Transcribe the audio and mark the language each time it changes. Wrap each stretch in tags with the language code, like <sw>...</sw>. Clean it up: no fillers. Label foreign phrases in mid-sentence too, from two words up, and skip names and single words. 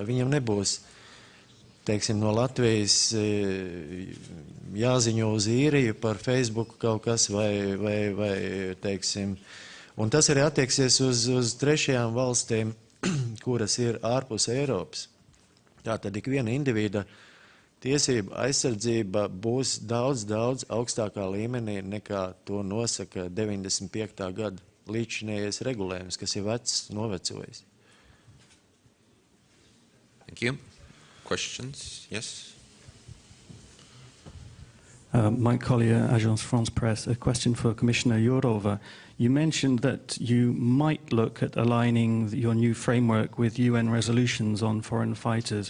<lv>Viņam nebūs, teiksim, no Latvijas jāziņo uz īriju par Facebook kaut kas vai teiksim, un tas arī attieksies uz trešajām valstīm, kuras ir ārpus Eiropas. Tātad ik viena individa tiesība aizsardzība būs daudz augstākā līmenī nekā to nosaka 95. gada līdzinējais regulējums, kas ir vecs, novecojis.</lv> <en>Thank you. Questions? Yes? Mike Collier, Agence France Presse. A question for Commissioner Jourova. You mentioned that you might look at aligning your new framework with UN resolutions on foreign fighters.</en>